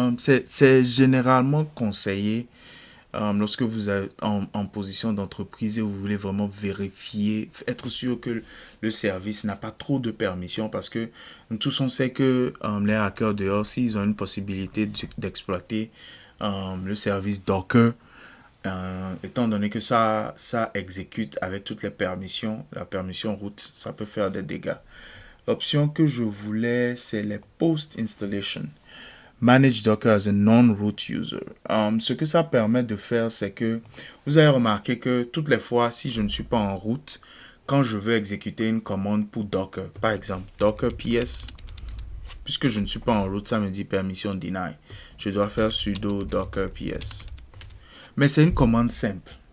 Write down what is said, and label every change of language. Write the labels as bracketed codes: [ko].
[fr] C'est généralement conseillé lorsque vous êtes en position d'entreprise et vous voulez vraiment vérifier, être sûr que le service n'a pas trop de permissions parce que nous tous on sait que les hackers dehors, s'ils ont une possibilité d'exploiter le service Docker, étant donné que ça exécute avec toutes les permissions, la permission root, ça peut faire des dégâts. L'option que je voulais, c'est les post-installation. [en] Manage Docker as a non-root user. [fr] Ce que ça permet de faire, c'est que vous avez remarqué que toutes les fois, si je ne suis pas en route, quand je veux exécuter une commande pour Docker, par exemple, Docker PS, puisque je ne suis pas en route, ça me dit [en] permission deny. [fr] Je dois faire sudo Docker PS. Mais c'est une commande simple.